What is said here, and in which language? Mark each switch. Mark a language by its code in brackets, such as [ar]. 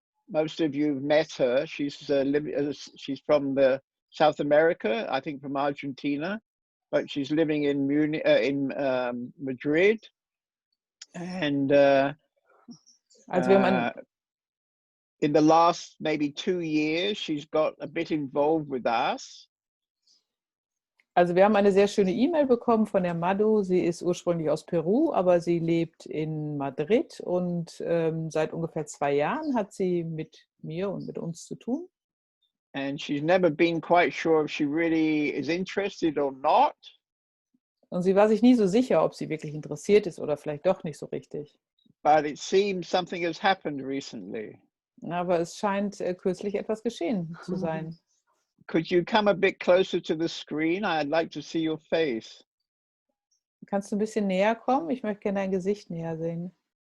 [en] Most of you have met her. She's she's from the South America, I think from Argentina, but she's living in Munich, in Madrid. And [de] Also wir haben [en] in the last maybe 2 years, she's got a bit involved with us. [de] Also wir haben eine sehr schöne E-Mail bekommen von der Madhu. Sie ist ursprünglich aus Peru, aber sie lebt in Madrid und seit ungefähr 2 Jahren hat sie mit mir und mit uns zu tun. [en] And she's never been quite sure if she really is interested or not. [de] Und sie war sich nie so sicher, ob sie wirklich interessiert ist oder vielleicht doch nicht so richtig. [en] But it seems something has happened recently. [de] Aber es scheint kürzlich etwas geschehen zu sein. [en] Could you come a bit closer to the screen? I'd like to see your face. [de] Kannst du ein bisschen näher kommen? Ich möchte gerne dein Gesicht näher sehen.